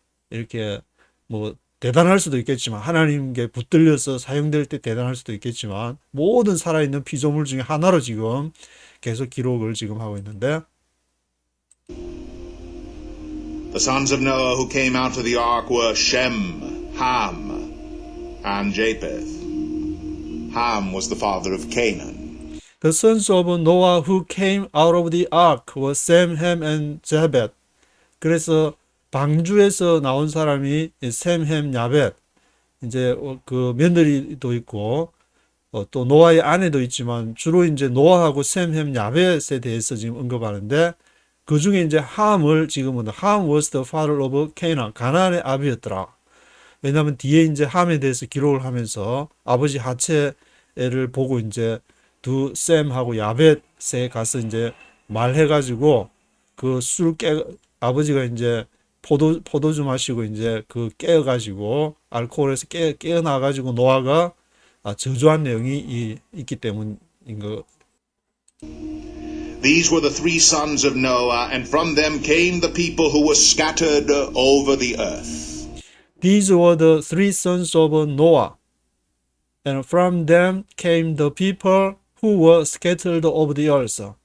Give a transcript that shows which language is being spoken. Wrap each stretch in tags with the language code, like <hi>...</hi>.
<ko>이렇게 뭐 대단할 수도 있겠지만 하나님께 붙들려서 사용될 때 대단할 수도 있겠지만 모든 살아있는 피조물 중에 하나로 지금 계속 기록을 지금 하고 있는데</ko> <en>The sons of Noah who came out of the ark were Shem, Ham, and Japheth. Ham was the father of Canaan. The sons of Noah who came out of the ark were Sem, Ham, and Japheth.</en> <ko>그래서 방주에서 나온 사람이 셈, 햄, 야벳. 이제 그 며느리도 있고 또 노아의 아내도 있지만 주로 이제 노아하고 셈, 햄, 야벳에 대해서 지금 언급하는데 그 중에 이제 함을 지금은 함</ko> <en>was the father of Canaan.</en> <ko>가나안의 아비였더라. 왜냐하면 뒤에 이제 함에 대해서 기록을 하면서 아버지 하체를 보고 이제 두 셈하고 야벳에 가서 이제 말해가지고 그 아버지가 이제 포도주 마시고 이제 그 깨어가지고 알코올에서 깨어나가지고 노아가 저주한 내용이 있기 때문인 거.</ko> <en>These were the three sons of Noah, and from them came the people who were scattered over the earth. These were the three sons of Noah, and from them came the people who were scattered over the earth.</en>